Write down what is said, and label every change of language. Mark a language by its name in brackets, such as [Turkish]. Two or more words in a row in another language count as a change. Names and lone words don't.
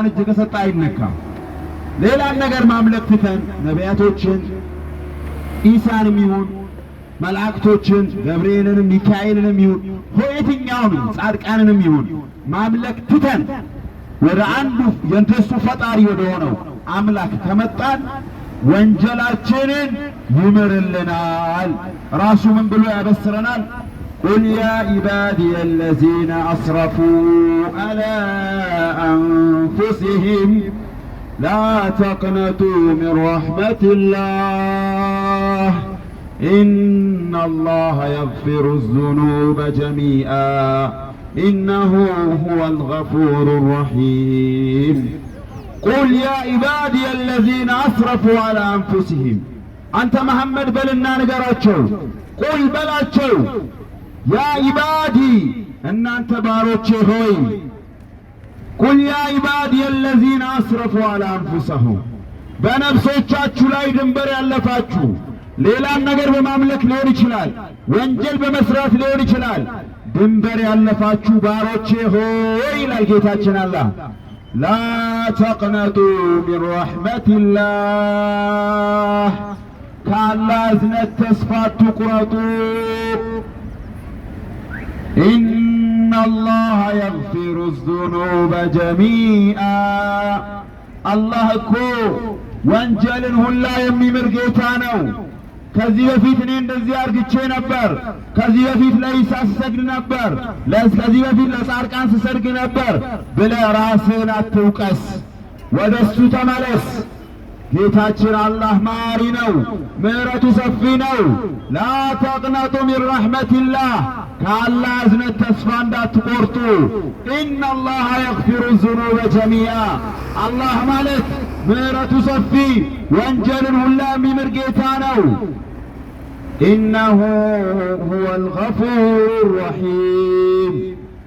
[Amharic] እጅ ከሰጠ አይነካም። ሌላ ነገር ማምለክ ትተን ነቢያቶችን ኢሳንም ይሁን መላእክቶችን ገብርኤልንም ሚካኤልንም ይሁን የትኛውንም ጻድቃንንም ይሁን ማምለክ ትተን ወደ አንዱ የእነሱ ፈጣሪ ወደ ሆነው አምላክ ከመጣን ወንጀላችንን ይምርልናል። ራሱ ምን ብሎ ያበስረናል? [Arabic] قل يا عبادي الذين أسرفوا على أنفسهم لا تقنطوا من رحمة الله إن الله يغفر الذنوب جميعا إنه هو الغفور الرحيم. قل يا عبادي الذين أسرفوا على أنفسهم، أنت محمد [Amharic] ብለን ንቀራችሁ, [Arabic] قل بلاتشو يا عبادي [Amharic] እናንተ ባሮቼ ሆይ፣ [Arabic] قل يا عبادي الذين أسرفوا على أنفسهم፣ [Amharic] በነፍሶቻችሁ ላይ ድንበር ያለፋችሁ ሌላን ነገር በማምለክ ሊሆን ይችላል፣ ወንጀል በመስራት ሊሆን ይችላል። ድንበር ያለፋችሁ ባሮቼ ሆይ ይላል ጌታችን አላህ፣ [Arabic] لا تقنطوا من رحمة الله፣ [Amharic] ከአላህ እዝነት ተስፋ አትቁረጡ። [Arabic] إن الله يغفر الذنوب جميعا، [Amharic] الله እኮ ወንጀልን ሁላ የሚምር ጌታ ነው። ከዚህ በፊት እኔ እንደዚህ አርግቼ ነበር፣ ከዚህ በፊት ለኢሳ ስሰግድ ነበር፣ ከዚህ በፊት ለጻድቃን ስሰግድ ነበር ብለህ ራስህን አትውቀስ፣ ወደሱ ተመለስ። ጌታችን አላህ ማሪ ነው፣ ምሕረቱ ሰፊ ነው። [Arabic] لا تقنطوا من رحمة الله፣ [Amharic] ከአላህ እዝነት ተስፋ እንዳትቆርጡ። [Arabic] إن الله يغفر الذنوب جميعا፣ [Amharic] አላህ ማለት ምሕረቱ ሰፊ ወንጀልን ሁላ የሚምር ጌታ ነው። [Arabic] إنه هو الغفور الرحيم፣